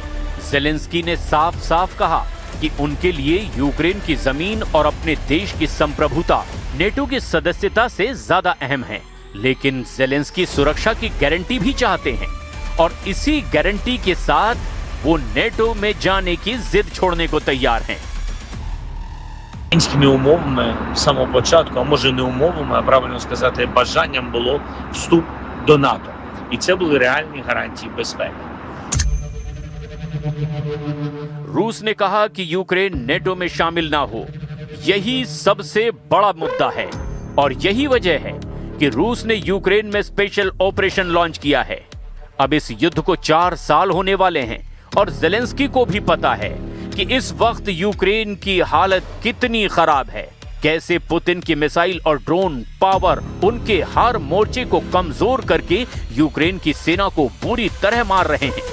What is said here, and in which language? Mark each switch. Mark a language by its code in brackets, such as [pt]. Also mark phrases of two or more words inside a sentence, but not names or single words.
[hi] ज़ेलेंस्की ने साफ साफ कहा कि उनके लिए यूक्रेन की जमीन और अपने देश की संप्रभुता नेटो की सदस्यता से ज्यादा अहम है। लेकिन ज़ेलेंस्की सुरक्षा की गारंटी भी चाहते हैं और इसी गारंटी के साथ वो नेटो में जाने की जिद छोड़ने को तैयार हैं। [uk] Мінськими умовами з самого початку, а може не умовами, а правильно сказати, бажанням було вступ до НАТО. І це були реальні гарантії безпеки. [hi] रूस ने कहा कि यूक्रेन नेटो में शामिल ना हो, यही सबसे बड़ा मुद्दा है और यही वजह है कि रूस ने यूक्रेन में [en] special operation launch [hi] किया है। अब इस युद्ध को 4 साल होने वाले हैं और ज़ेलेंस्की को भी पता है कि इस वक्त यूक्रेन की हालत कितनी खराब है, कैसे पुतिन की मिसाइल और [en] drone power [hi] उनके हर मोर्चे को कमजोर करके यूक्रेन की सेना को बुरी तरह मार रहे हैं।